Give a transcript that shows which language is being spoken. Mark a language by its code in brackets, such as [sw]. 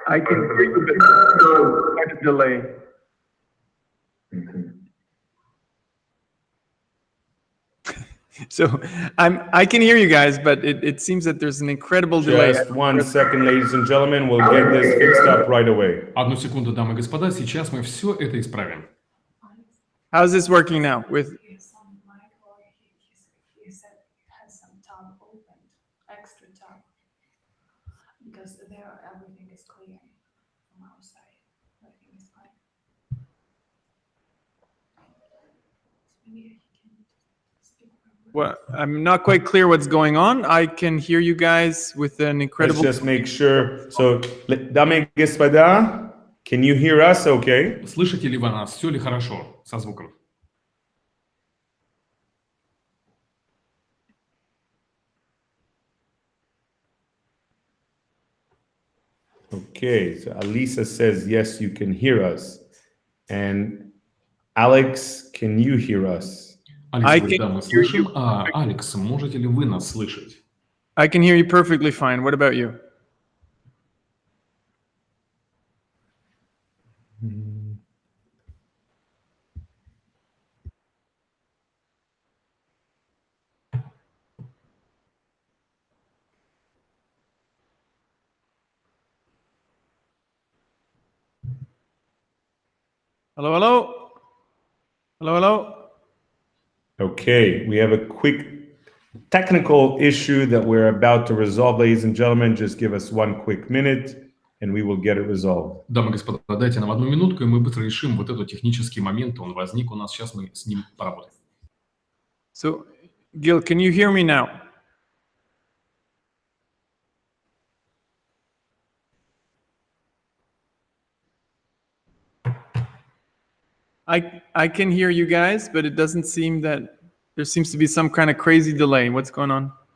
[en] I can hear you, but there's quite a delay. So I can hear you guys, but it seems that there's an incredible delay. Just 1 second, ladies and gentlemen. We'll get this fixed up right away. [ru] Одну секунду, дамы и господа, сейчас мы все это исправим. [en] How's this working now? With Some mic, or he said has some tab opened, extra tab, because there everything is clear from our side. Everything is fine. So maybe he can speak properly. what? I'm not quite clear what's going on. I can hear you guys with an incredible. Let's just make sure. So, [ru] дамы и господа, [en] can you hear us okay? [ru] Слышите ли вы нас? Все ли хорошо со звуком? [en] Okay, so Alisa says, yes, you can hear us. And Alex, can you hear us? [ru] Алекс говорит, да, мы слышим. Алекс, можете ли вы нас слышать? [en] I can hear you perfectly fine. What about you? Hello, hello. Hello, hello. Okay, we have a quick technical issue that we're about to resolve, ladies and gentlemen. Just give us 1 quick minute. and we will get it resolved. [ru] Дамы и господа, дайте нам 1 минутку, и мы быстро решим вот этот технический момент. Он возник у нас, сейчас мы с ним поработаем. [en] So, Gil, can you hear me now? I can hear you guys, but it doesn't seem that there seems to be some kind of crazy delay. What's going on?